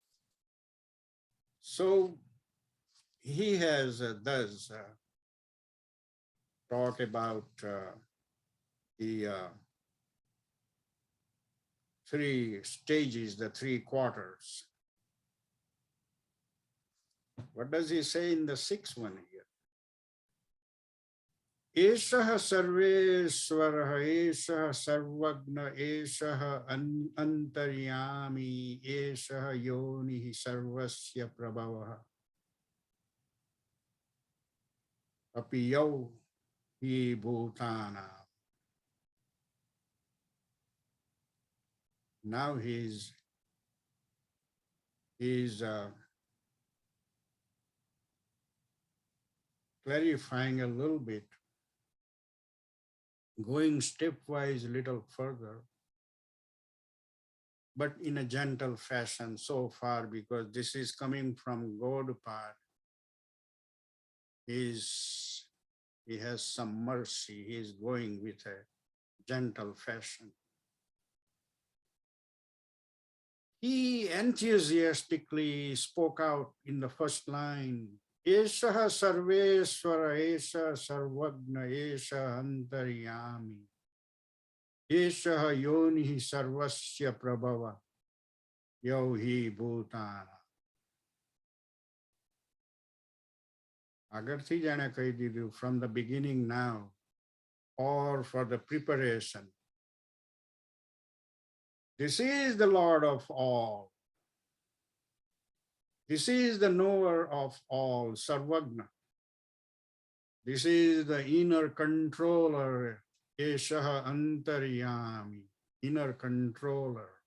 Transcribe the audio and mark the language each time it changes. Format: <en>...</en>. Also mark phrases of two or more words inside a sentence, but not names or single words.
<en>So he has thus talked about the three stages, the three quarters. What does he say in the sixth one here?</en> <sa>एषः सर्वेश्वरः, एषः सर्वज्ञः, एषः अन्तर्यामी, एषः योनिः सर्वस्य प्रभवः. अप्ययौ हि भूतानाम्.</sa> <en>Now he's clarifying a little bit, going stepwise a little further, but in a gentle fashion so far, because this is coming from Gaudapad. He has some mercy. He is going with a gentle fashion. He enthusiastically spoke out in the first line,</en> <sa>एष सर्वेश्वर, एष सर्वज्ञ, एष अन्तर्यामी, एष योनिः सर्वस्य प्रभव, यो हि भूतानाम्.</sa> <gu>આગળથી જાણે કહી દીધું,</gu> <en>from the beginning now, or for the preparation. This is the Lord of all. This is the knower of all, Sarvagna. This is the inner controller,</en> <sa>एषः अन्तर्यामी,</sa> <en>inner controller.</en>